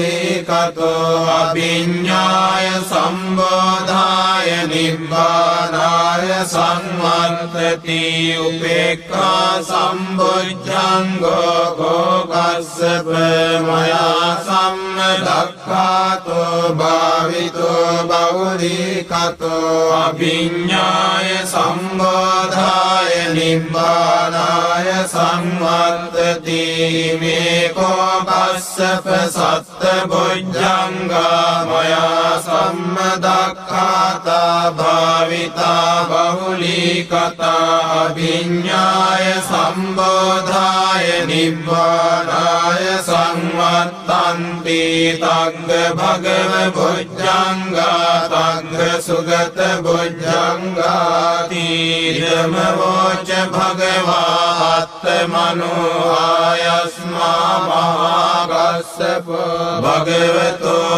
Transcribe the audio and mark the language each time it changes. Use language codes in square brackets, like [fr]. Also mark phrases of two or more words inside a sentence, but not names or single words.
[pi] බහුලීකතෝ අභිඤ්ඤාය සම්බෝධාය නිබ්බානාය සංවත්තති උපේක්ඛා සම්බොජ්ජංගෝ කෝකස්සප මයා සම්මදක්ඛාතෝ භාවිතෝ බහුලීකතෝ අභිඤ්ඤාය සම්බෝධාය නිබ්බානාය සංවත්තති මේ කෝකස්සප සත්තබොජ්ජංගා මයා සම්මදක්ඛාතා භාවිතා බහුලීකතා අභිඤ්ඤාය සම්බෝධාය නිබ්බානාය සංවත්තන්ති තග්ග භගව බොජ්ජංගා තග්ග සුගත බොජ්ජංගාති ධම්ම වෝච භගවා අත්තමනෝ ආයස්මා මහාගස්සප භගවතෝ